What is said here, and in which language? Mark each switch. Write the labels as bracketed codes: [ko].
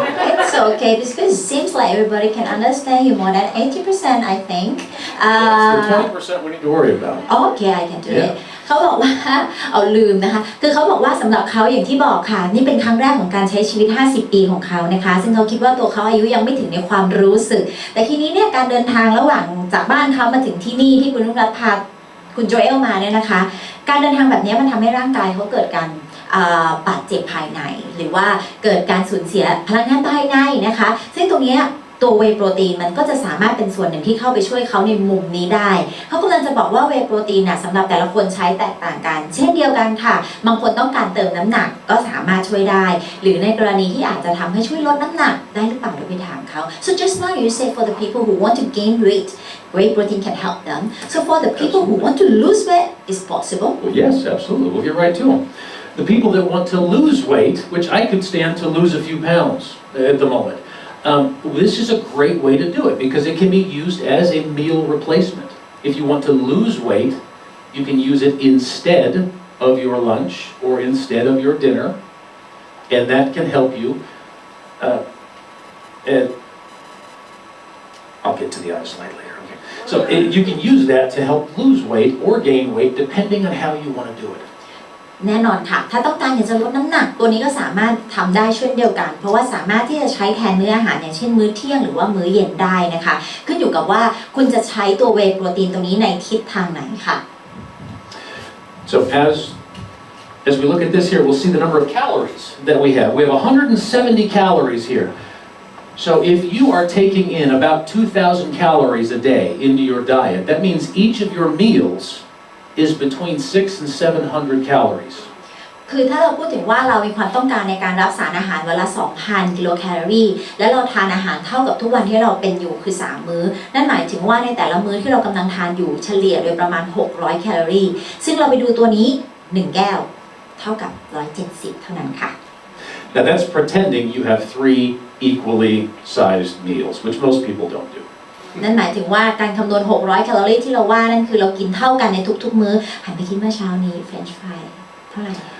[en] It's okay because it seems like everybody can understand you more than 80%, I think. It's the 20% we need to worry about. Okay, I can do it. [th] เขาบอกว่าเอาลืมนะคะคือเขาบอกว่าสำหรับเขาอย่างที่บอกค่ะนี่เป็นครั้งแรกของการใช้ชีวิต50ปีของเขานะคะซึ่งเขาคิดว่าตัวเขาอายุยังไม่ถึงในความรู้สึกแต่ทีนี้เนี่ยการเดินทางระหว่างจากบ้านเขามาถึงที่นี่ที่คุณนุ่นรัตน์พาคุณโจเอลมาเนี่ยนะคะการเดินทางแบบนี้มันทำให้ร่างกายเขาเกิดการ บาดเจ็บภายในหรือว่าเกิดการสูญเสียพลังงานภายในนะคะซึ่งตรงนี้ตัวเวย์โปรตีนมันก็จะสามารถเป็นส่วนหนึ่งที่เข้าไปช่วยเขาในมุมนี้ได้เขากำลังจะบอกว่าเวย์โปรตีนน่ะสำหรับแต่ละคนใช้แตกต่างกันเช่นเดียวกันค่ะบางคนต้องการเติมน้ำหนักก็สามารถช่วยได้หรือในกรณีที่อาจจะทำให้ช่วยลดน้ำหนักได้หรือเปล่าเดี๋ยวไปถามเขา [en] so just now you say for the people who want to gain weight whey protein can help them so for the people who want to lose weight is possible well, yes absolutely we'll get right to them the people that want to lose weight which I could stand to lose a few pounds at the moment this is a great way to do it because it can be used as a meal replacement. If you want to lose weight, you can use it instead of your lunch or instead of your dinner, and that can help you. And I'll get to the other slide later. Okay. So you can use that to help lose weight or gain weight depending on how you want to do it. [th] แน่นอนค่ะถ้าต้องการอยากจะลดน้ำหนักตัวนี้ก็สามารถทำได้เช่นเดียวกันเพราะว่าสามารถที่จะใช้แทนมื้ออาหารอย่างเช่นมื้อเที่ยงหรือว่ามื้อเย็นได้นะคะขึ้นอยู่กับว่าคุณจะใช้ตัวเวย์โปรตีนตรงนี้ในทิศทางไหนค่ะ [en] So as we look at this here we'll see the number of calories that we have 170 calories here so if you are taking in about 2,000 calories a day into your diet that means each of your meals is between 600 and 700 calories. [th] คือถ้าเราพูดถึงว่าเรามีความต้องการในการรับสารอาหารวันละ 2,000 กิโลแคลอรี่และเราทานอาหารเท่ากับทุกวันที่เราเป็นอยู่คือ3มื้อนั่นหมายถึงว่าในแต่ละมื้อที่เรากำลังทานอยู่เฉลี่ยโดยประมาณ600แคลอรี่ซึ่งเราไปดูตัวนี้1แก้วเท่ากับ170เท่านั้นค่ะ [en] Now that's pretending you have 3 equally sized meals, which most people don't do. [th] นั่นหมายถึงว่าการคำนวณ600แคลอรี่ที่เราว่านั่นคือเรากินเท่ากันในทุกๆมื้อหันไปคิดเมื่อเช้านี้เฟรนช์ฟรายเท่าไหร่